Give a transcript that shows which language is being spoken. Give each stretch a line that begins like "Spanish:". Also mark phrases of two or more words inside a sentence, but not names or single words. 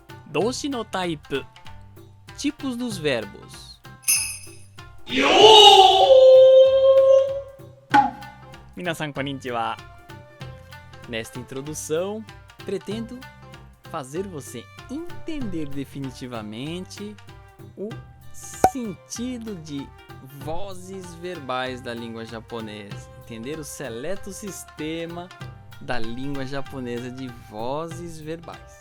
Japanese: 動詞のタイプ.
Portuguese: Tipos dos verbos.
Japanese: 皆さんこんにちは.
Portuguese: Nesta introdução, pretendo fazer você entender definitivamente o sentido de vozes verbais da língua japonesa. Entender o seleto sistema da língua japonesa de vozes verbais.